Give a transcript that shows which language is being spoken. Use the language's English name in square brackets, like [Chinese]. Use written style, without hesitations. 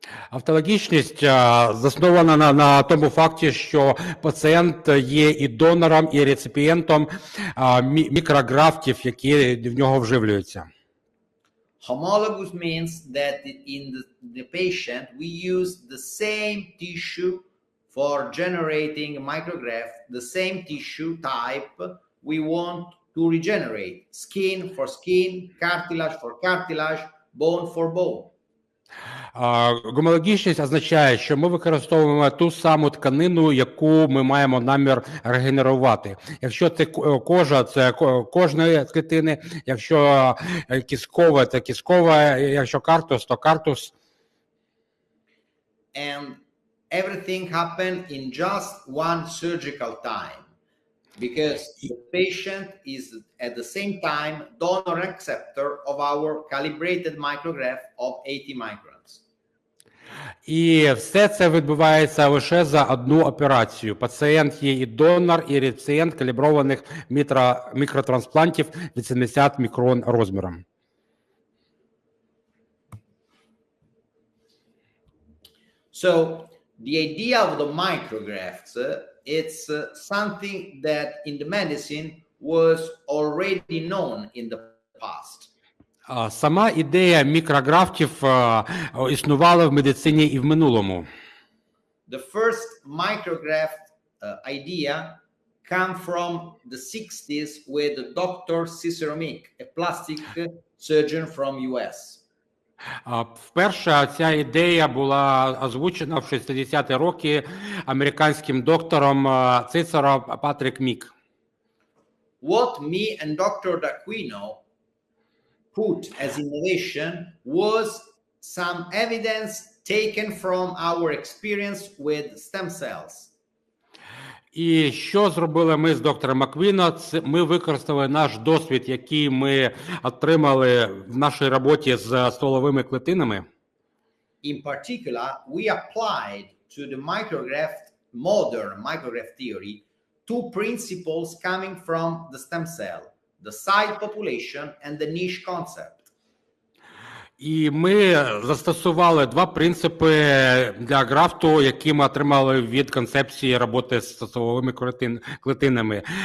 [Ukrainian] Автологічність заснована на тому факті, що пацієнт є і донором, і реципієнтом мікрографтів, які в нього вживлюються. [English] Homologous means that in the patient we use the same tissue for generating micrograph, the same tissue type we want to regenerate. Skin for skin, cartilage for cartilage, bone for bone. [Ukrainian] Гомологічність означає, що ми використовуємо ту саму тканину, яку ми маємо намір регенерувати. Якщо це кожа, це кожної клітини, якщо кісткова, це кісткова, якщо картус, то картус. [English] And everything happened in just one surgical time. Because the patient is at the same time donor and acceptor of our calibrated micrograph of 80 microns. [Ukrainian] І все це відбувається лише за одну операцію. Пацієнт є і донор, і реципієнт каліброваних мікротрансплантів 80 мікрон розміром. [English] So the idea of the micrographs it's something that in the medicine was already known in the past. [Ukrainian] Сама ідея мікрографтів існувала в медицині і в минулому. [English] The first micrograft idea come from the 60s with Dr. a plastic surgeon from US. [Ukrainian] Вперше ця ідея була озвучена в 60-ті роки американським доктором Цицеро Патрік Мік. [English] What me and Dr. D'Aquino put as innovation was some evidence taken from our experience with stem cells. [Ukrainian] І що зробили ми з доктором Аквіно? Це ми використали наш досвід, який ми отримали в нашій роботі з стволовими клітинами. [English] In particular, we applied to the modern micrograft theory, two principles coming from the stem cell, the site population and the niche concept. [Ukrainian] І ми застосували два принципи для графту, які ми отримали від концепції роботи з стволовими клітинами.